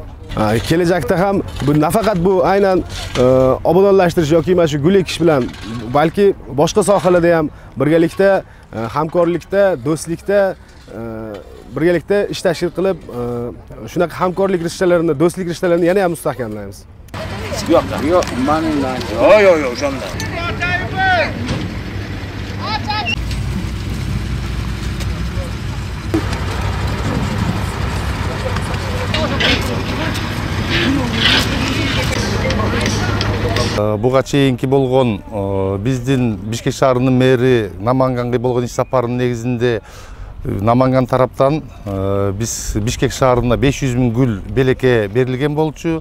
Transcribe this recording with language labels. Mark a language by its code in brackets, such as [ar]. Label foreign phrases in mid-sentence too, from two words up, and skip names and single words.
[uz] Kelajakda ham bu nafaqat bu aynan obodonlashtirish yoki mana shu gul ekish bilan, balki boshqa sohalarda ham birgalikda, hamkorlikda, do'stlikda, birgalikda ish tashkil qilib, shunaqa hamkorlik rishtalarini, do'stlik rishtalarini yana ham mustahkamlaymiz. Yo'q, mendan. Yo'q, o'shanda. [ky] Буга чейинки болгон биздин Бишкек шаарынын мэри Наманганга болгон иш сапарынын негизинде Наманган тараптан биз Бишкек шаарына 500 миң гүл белекке берилген болчу.